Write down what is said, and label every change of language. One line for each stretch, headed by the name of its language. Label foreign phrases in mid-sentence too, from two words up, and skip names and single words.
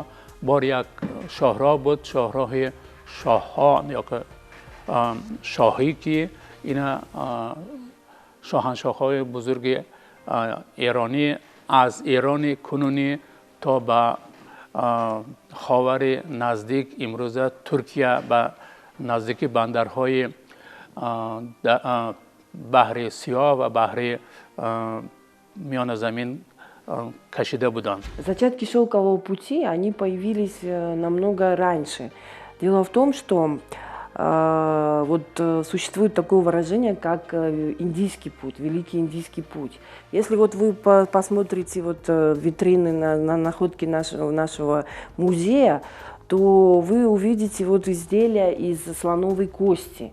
Tajik: бор як шоҳроҳ буд, шоҳроҳи шоҳҳо ё ки шоҳӣ ки ина шоҳаншоҳҳои бузурги эронӣ аз эрони кунунӣ то ба ховари наздик имрӯза Туркия ба наздики бандарҳои
Persian: بحر سیاه و بحر میان زمین
Tajik: кашида буданд.
Russian: Зачатки шелкового пути, они появились намного раньше. Дело в том, что существует такое выражение, как индийский путь, Великий Индийский путь. Если вы посмотрите витрины на находки нашего музея, то вы увидите изделия из слоновой кости.